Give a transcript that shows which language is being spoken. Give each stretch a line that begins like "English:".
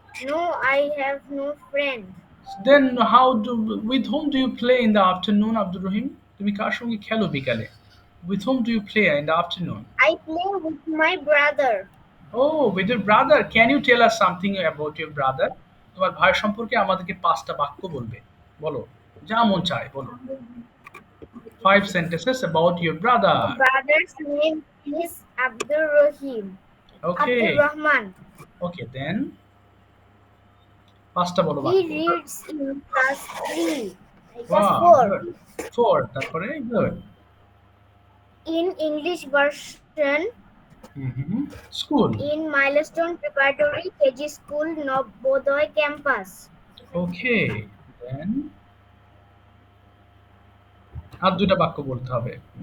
English: no, I have no friend. Then with whom do you play in the afternoon, Abdul Rahim?
Bangla: তুমি কার সঙ্গে খেলো বিকালে?
English: With whom do you play in the afternoon? I play with my brother. Oh, with your brother. Can you tell us something about your brother?
Bangla: তোমার ভাই সম্পর্কে আমাদেরকে 5টা বাক্য বলবে। বলো। যা মন চায় বলো।
English: 5 sentences about your brother. My brother's name is Abdul Rahim. Okay. Abdul Rahman. Okay, then
Bangla: 5টা বলো
English: He
Bangla: বাক্য।
English: reads in class 3. Class Wow, 4. good. 4
Bangla: তারপরে
English: good. In English version, School. in Milestone Preparatory KG School, Navodaya campus. Okay, then
Bangla: আর 2টা বাক্য বলতে হবে।